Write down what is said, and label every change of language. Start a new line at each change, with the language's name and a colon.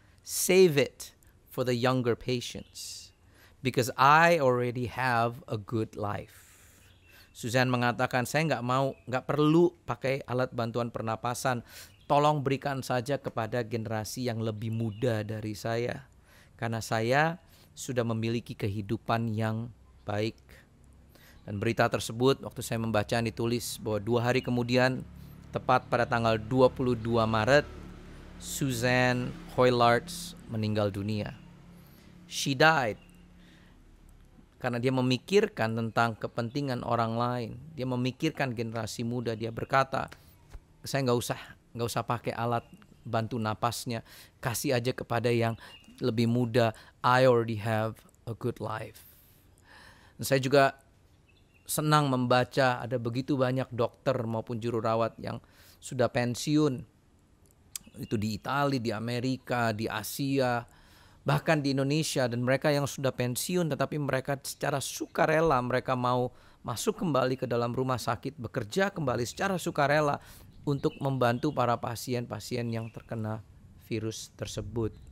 English: Save it for the younger patients because I already have a good life.
Indonesian: Suzanne mengatakan, saya nggak perlu pakai alat bantuan pernapasan. Tolong berikan saja kepada generasi yang lebih muda dari saya. Karena saya sudah memiliki kehidupan yang baik. Dan berita tersebut waktu saya membaca ditulis bahwa 2 hari kemudian, tepat pada tanggal 22 Maret, Suzanne Hoylarts meninggal dunia.
English: She died
Indonesian: karena dia memikirkan tentang kepentingan orang lain. Dia memikirkan generasi muda. Dia berkata, saya nggak usah pakai alat bantu napasnya. Kasih aja kepada yang lebih muda.
English: I already have a good life.
Indonesian: Dan saya juga senang membaca ada begitu banyak dokter maupun juru rawat yang sudah pensiun. Itu di Italia, di Amerika, di Asia, bahkan di Indonesia. Dan mereka yang sudah pensiun tetapi mereka secara sukarela mereka mau masuk kembali ke dalam rumah sakit, bekerja kembali secara sukarela untuk membantu para pasien-pasien yang terkena virus tersebut.